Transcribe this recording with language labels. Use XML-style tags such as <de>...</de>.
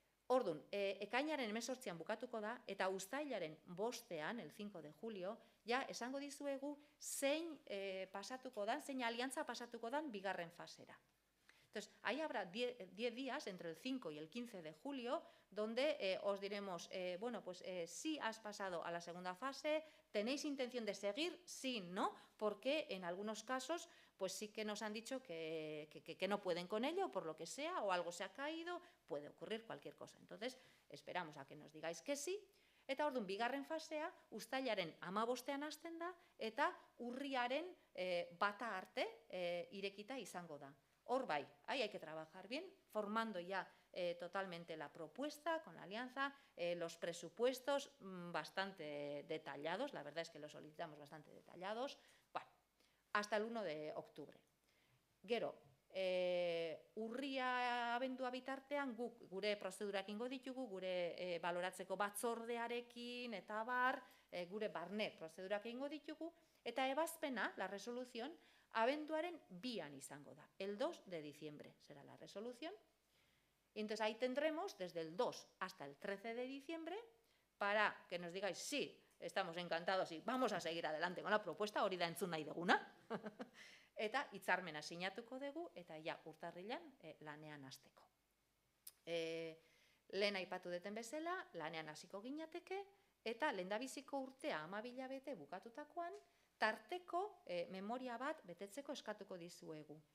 <eu>Orduan, ekainaren 18an bukatuko da, eta uztailaren 5ean,</eu> <es>el 5 de julio,</es> <eu>ja esango dizuegu zein pasatuko dan, zein aliantza pasatuko dan bigarren fasera.</eu> <es>Entonces, ahí habrá 10 días entre el 5 y el 15 de julio donde os diremos, bueno, pues si has pasado a la segunda fase, ¿tenéis intención de seguir? Sí, no, porque en algunos casos pues sí que nos han dicho que no pueden con ello, por lo que sea, o algo se ha caído, puede ocurrir cualquier cosa. Entonces, esperamos a que nos digáis que sí,</es> <eu>eta orduan bigarren fasea uztailaren 15ean hasten da eta urriaren bata arte irekita izango da. Hor bai,</eu> <es>ahí hay que trabajar bien, formando ya totalmente la propuesta con la alianza, los presupuestos bastante detallados, la verdad es que los solicitamos bastante detallados, bueno, hasta el 1 de octubre.</es> <eu>Gero, urria abendua bitartean gure prozedurak ingo ditugu, gure baloratzeko batzordearekin eta bar, gure barne prozedurak ingo ditugu, eta ebazpena,</eu> <es>la resolución,</es> <eu>abenduaren 2an izango da.</eu> <es>El 2 de diciembre será la resolución. Y entonces ahí tendremos desde el 2 hasta el 13 de diciembre para que nos digáis, sí, estamos encantados y vamos a seguir adelante con la propuesta,</es> <eu>hori da entzun nahi deguna. Eta hitzarmena sinatuko dugu, eta ja urtarrilan lanean hasteko. Lehen aipatu deten bezala, lanean hasiko ginateke, eta lehendabiziko urtea 12 hilabete bukatutakoan, tarteko memoria bat betetzeko eskatuko dizuegu.</eu>